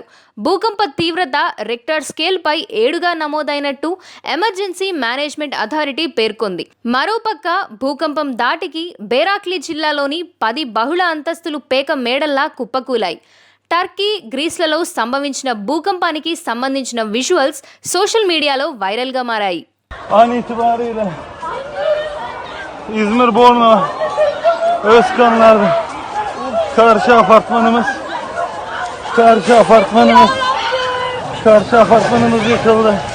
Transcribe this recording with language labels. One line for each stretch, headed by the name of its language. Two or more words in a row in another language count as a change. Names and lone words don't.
Telugu: భూకంప తీవ్రత రెక్టర్ స్కేల్పై 7గా నమోదైనట్టు ఎమర్జెన్సీ మేనేజ్మెంట్ అథారిటీ పేర్కొంది. మరోపక్క భూకంపం ధాటికి బేరాక్లీ జిల్లాలోని 10 బహుళ అంతస్తులు పేక మేడల్లా కుప్పకూలాయి. టర్కీ, గ్రీస్లలో సంభవించిన భూకంపానికి సంబంధించిన విజువల్స్ సోషల్ మీడియాలో వైరల్గా మారాయి.
Turkish: An itibariyle İzmir Borna Özkanlar'da karşı apartmanımız yıkıldı.